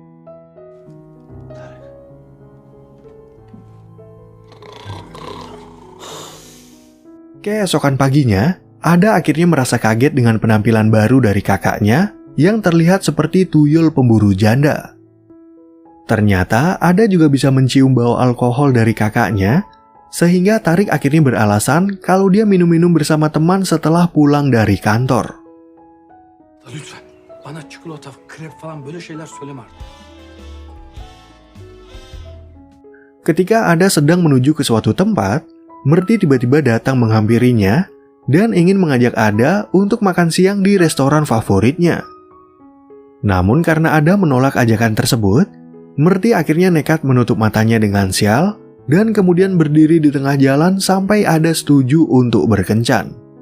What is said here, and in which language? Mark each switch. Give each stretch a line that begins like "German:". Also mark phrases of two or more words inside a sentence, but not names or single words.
Indonesian: Keesokan paginya, Ada akhirnya merasa kaget dengan penampilan baru dari kakaknya yang terlihat seperti tuyul pemburu janda. Ternyata Ada juga bisa mencium bau alkohol dari kakaknya, sehingga Tarik akhirnya beralasan kalau dia minum-minum bersama teman setelah pulang dari kantor.
Turkish: Lütfen bana çikolata, krep falan böyle şeyler söyleme artık.
Indonesian: Ketika Ada sedang menuju ke suatu tempat, Merti tiba-tiba datang menghampirinya dan ingin mengajak Ada untuk makan siang di restoran favoritnya. Namun karena Ada menolak ajakan tersebut, Merti akhirnya nekat menutup matanya dengan sial dan kemudian berdiri di tengah jalan sampai Ada setuju untuk berkencan.